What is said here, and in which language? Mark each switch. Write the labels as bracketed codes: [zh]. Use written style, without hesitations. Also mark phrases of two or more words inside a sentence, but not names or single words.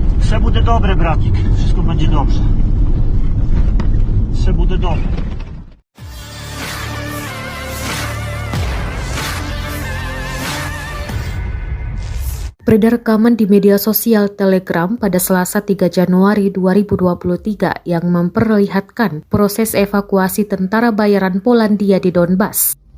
[uk] Все буде добре, братик. [pl] Wszystko będzie dobrze. [uk] Все буде добре. [id] Beredar rekaman di media sosial Telegram pada Selasa 3 Januari 2023 yang memperlihatkan proses evakuasi tentara bayaran Polandia di Donbas.